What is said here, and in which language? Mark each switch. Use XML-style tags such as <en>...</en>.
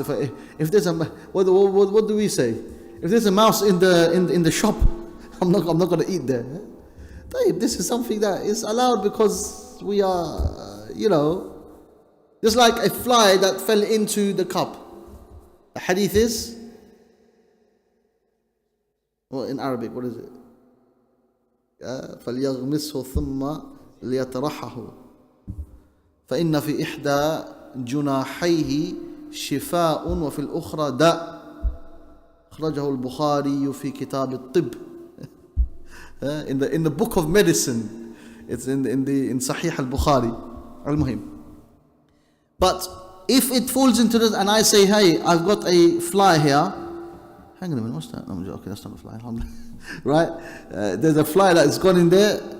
<en>If there's a what do we say? If there's a mouse in the shop, I'm not going to eat there. This is something that is allowed because we are, just like a fly that fell into the cup. The hadith is, well, in Arabic, what is it?</en> <ar>فَلْيَغْمِسْهُ ثُمَّ لِيَتَرَحَّهُ فَإِنَّ فِي إِحْدَى جُنَاحَيْهِ شفاء وفي الأخرى داء أخرجه البخاري في كتاب الطب.</ar> <en>In the book of medicine, it's in Sahih al-Bukhari. Al-Muhim. But if it falls into this and I say, hey, I've got a fly here. Hang on a minute, what's that? No, I'm joking, that's not a fly. Right? There's a fly that's gone in there.</en>